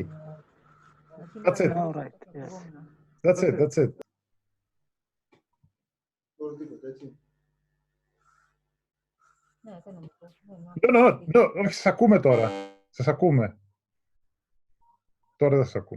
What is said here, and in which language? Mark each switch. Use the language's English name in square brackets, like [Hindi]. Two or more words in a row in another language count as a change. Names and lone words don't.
[English] That's it. All right. Yes. That's it. No, [Greek] όχι, σας ακούμε τώρα. Σας ακούμε. Τώρα δεν σας ακούμε.